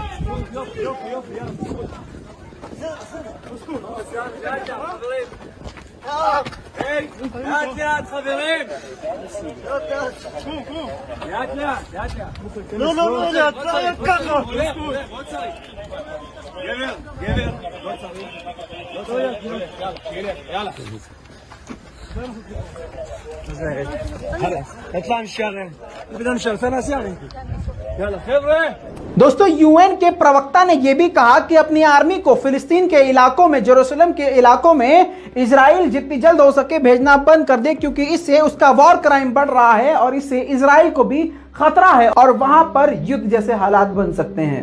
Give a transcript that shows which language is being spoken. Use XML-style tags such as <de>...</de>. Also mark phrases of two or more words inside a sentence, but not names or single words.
<he>יופי, יאללה. היי, לאט לאט חברים. לאט לאט, לאט לאט. לא, ככה. לא צריך. גבר, גבר. לא צריך. לא צריך. יאללה.</he> <ar>اطلع نشتغل بدنا نشتغل ثلاث ساعات يلا خبره.</ar> <hi>दोस्तों यूएन के प्रवक्ता ने यह भी कहा कि अपनी आर्मी को फिलिस्तीन के इलाकों में, जेरूसलम के इलाकों में इजराइल जितनी जल्द हो सके भेजना बंद कर दे, क्योंकि इससे उसका</hi> <en>war crime</en> <hi>बढ़ रहा है और इससे इजराइल को भी खतरा है और वहां पर युद्ध जैसे हालात बन सकते हैं।</hi>